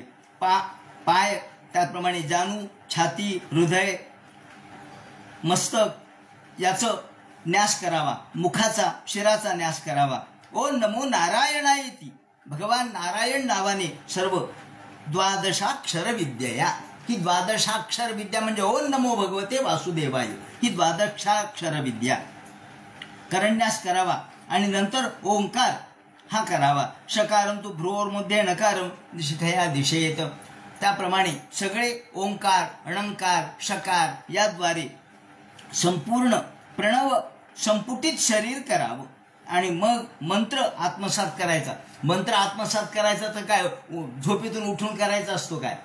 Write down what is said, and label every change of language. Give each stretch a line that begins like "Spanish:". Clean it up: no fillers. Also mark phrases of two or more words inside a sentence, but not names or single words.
Marathi: पाय त्याप्रमाणे जाणू, छाती, हृदय, मस्तक याचं न्यास करावा, मुखाचा शिराचा न्यास करावा.
Sanskrit: ओ नमो नारायणायती,
Marathi: भगवान नारायण नावाने सर्व द्वादशाक्षर विद्या. ही द्वादशाक्षर विद्या म्हणजे
Sanskrit: ओम नमो भगवते वासुदेवाय,
Marathi: ही द्वादशाक्षर विद्या करण्यास करावा. आणि नंतर ओंकार हा करावा.
Sanskrit: शकारंतु भ्रुवोर्मध्ये नकारं दिशया दिशेत.
Marathi: त्याप्रमाणे सगळे ओंकार, अणंकार, शकार याद्वारे संपूर्ण प्रणव संपुटित शरीर करावं. आणि मग मंत्र आत्मसात करायचा. मंत्र आत्मसात करायचा तर काय झोपेतून उठून करायचा असतो काय?